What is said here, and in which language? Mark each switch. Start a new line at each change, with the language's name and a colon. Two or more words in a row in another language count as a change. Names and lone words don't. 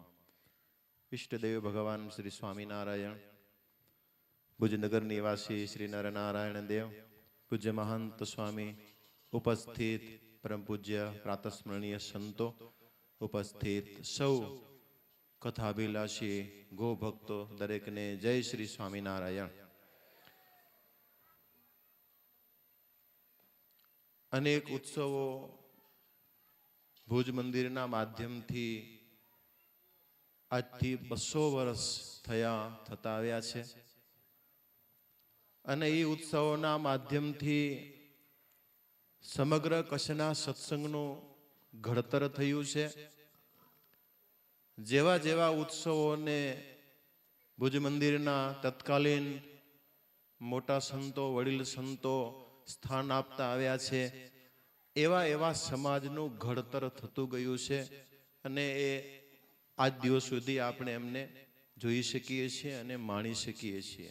Gujarati: ઇષ્ટદેવ ભગવાન શ્રી સ્વામીનારાયણ, ભુજનગર નિવાસી શ્રી નરનારાયણ દેવ, પૂજ્ય મહંત સ્વામી, ઉપસ્થિત પરમ પૂજ્ય પ્રાતસ્મરણીય સંતો, ઉપસ્થિત સૌ કથાભિલાષી ગો ભક્તો દરેક ને જય શ્રી સ્વામીનારાયણ। અનેક ઉત્સવો ભુજ મંદિરના માધ્યમથી આજથી 200 વર્ષ થતા આવ્યા છે અને એ ઉત્સવોના માધ્યમથી સમગ્ર કચ્છના સત્સંગનું ઘડતર થયું છે। જેવા જેવા ઉત્સવોને ભુજ મંદિરના તત્કાલીન મોટા સંતો, વડીલ સંતો સ્થાન આપતા આવ્યા છે, એવા એવા સમાજનું ઘડતર થતું ગયું છે અને એ આજ દિવસ સુધી આપણે એમને જોઈ શકીએ છીએ અને માણી શકીએ છીએ।